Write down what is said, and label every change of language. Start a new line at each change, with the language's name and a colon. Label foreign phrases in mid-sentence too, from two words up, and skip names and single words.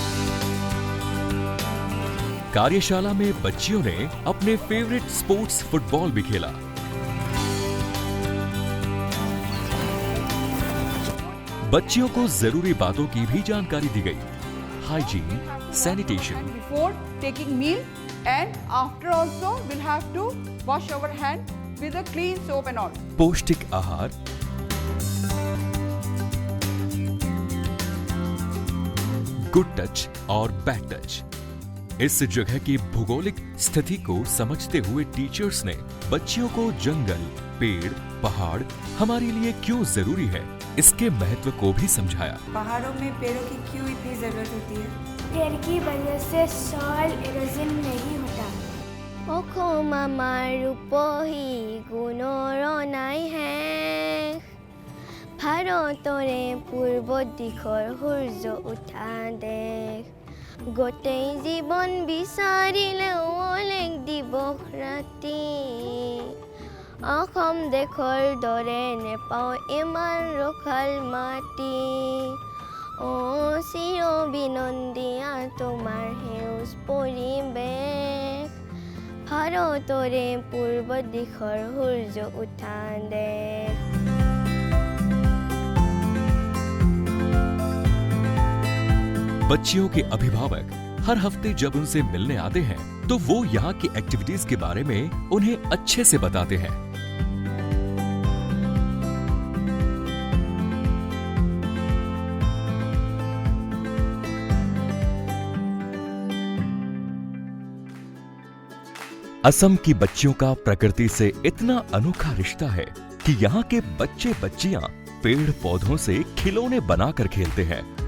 Hindi: कार्यशाला में बच्चियों ने अपने
English: favorite sports football
Hindi: भी खेला। बच्चियों को जरूरी बातों की भी जानकारी दी गई, हाइजीन,
English: sanitation. Before taking meal and after also we'll have to wash our hand with a clean soap and all.
Hindi: पौष्टिक आहार,
English: good touch
Hindi: और
English: bad touch.
Hindi: इस जगह की भौगोलिक स्थिति को समझते हुए टीचर्स ने बच्चियों को जंगल, पेड़, पहाड़ हमारे लिए क्यों जरूरी है, इसके महत्व को भी समझाया। पहाड़ों में पेड़ों की क्यों इतनी जरूरत होती है? पेड़ की वजह से
English: soil erosion
Hindi: नहीं होता।
Assamese: অসম আমাৰ ৰূপহী গুণৰ নাই হে, ভাৰতৰে পূৰ্ব দিশৰ সূৰ্য উঠা দেশ, গোটেই জীৱন বিচাৰিলেও অলেখ দিৱস ৰাতি, অসম দেশৰ দৰে নেপাওঁ ইমান ৰসাল মাটি, চিৰ বিনন্দীয়া তোমাৰ সেউজ পৰিৱেশ, ভাৰতৰে পূৰ্ব দিশৰ সূৰ্য উঠা দেশ।
Hindi: बच्चियों के अभिभावक हर हफ्ते जब उनसे मिलने आते हैं तो वो यहाँ की एक्टिविटीज के बारे में उन्हें अच्छे से बताते हैं। असम की बच्चियों का प्रकृति से इतना अनोखा रिश्ता है कि यहाँ के बच्चे बच्चियां पेड़ पौधों से खिलौने बनाकर खेलते हैं।